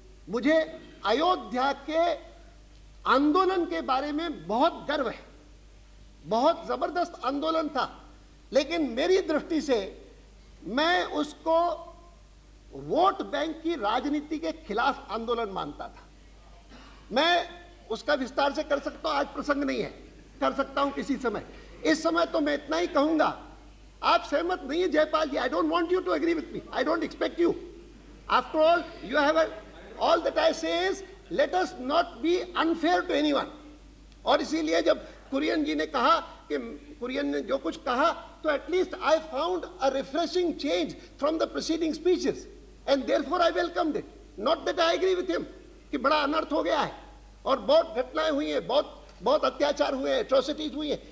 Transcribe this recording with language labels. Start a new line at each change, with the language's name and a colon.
Hindi: मुझे अयोध्या के आंदोलन के बारे में बहुत गर्व है, बहुत जबरदस्त आंदोलन था, लेकिन मेरी दृष्टि से मैं उसको वोट बैंक की राजनीति के खिलाफ आंदोलन मानता था। मैं उसका विस्तार से कर सकता हूं, आज प्रसंग नहीं है, कर सकता हूं किसी समय। इस समय तो मैं इतना ही कहूंगा, आप सहमत नहीं है जयपाल जी,
English: I don't want you to agree with me, I don't expect you, After all, you have all that I say is, let us not be unfair to anyone.
Hindi: और इसीलिए जब कुरियन जी ने कहा कि कुरियन ने जो कुछ कहा, तो
English: At least I found a refreshing change from the preceding speeches and therefore I welcomed it. Not that I agree with him
Hindi: कि बड़ा अनर्थ हो गया है और बहुत घटनाएं हुई हैं, बहुत अत्याचार हुए हैं, एट्रोसिटीज हुई हैं.